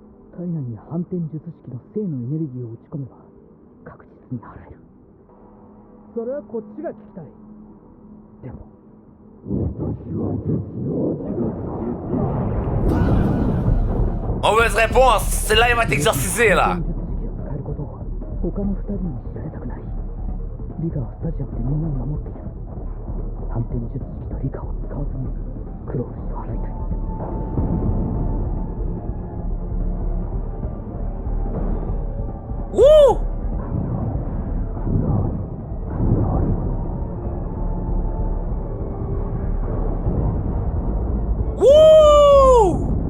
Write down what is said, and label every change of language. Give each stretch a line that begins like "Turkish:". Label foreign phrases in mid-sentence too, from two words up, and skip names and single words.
Japanese: 体内に反転術式の性のエネルギーを打ち込めば確実に払える。それはこっちが聞きたい。でも
French: Mauvaise réponse! Celle-là, il va t'exorciser, là!
Japanese: 反転術式を使えることを他の2人に知られたくない。リカはスタジアムでみんなを守っている。反転術式とリカを使わずにクロール氏を払いたい。 Wouh! Wouh!